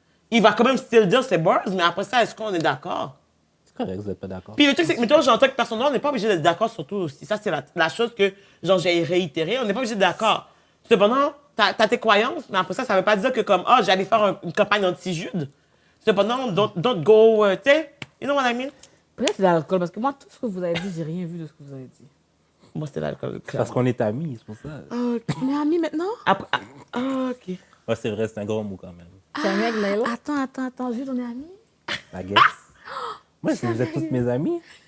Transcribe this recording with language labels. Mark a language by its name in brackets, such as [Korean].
[French] Il va quand même still dire ses bars, mais après ça, est-ce qu'on est d'accord? C'est correct, vous n'êtes pas d'accord. Puis le truc, c'est que, mettons, genre, en tant que personne noire, on n'est pas obligé d'être d'accord sur tout aussi. Ça, c'est la chose que, genre, j'ai réitéré. On n'est pas obligé d'être d'accord. Cependant, t'as tes croyances, mais après ça, ça veut pas dire que comme, ah, j'allais faire une campagne anti-Jude. [English] Cependant, don't go, [French] tu sais, [English] you know what I mean? [French] Peut-être c'est l'alcool, parce que moi, tout ce que vous avez dit, j'ai rien vu de ce que vous avez dit. Moi, c'est l'alcool. Parce qu'on est amis, c'est pour ça. Mais amis maintenant? Après, ok. Ouais, c'est vrai, c'est un gros mot quand même. C'est un mec, Naila? Attends, Jude, on est amis? [English] I guess. [French] Ouais, si vous êtes toutes mes amis.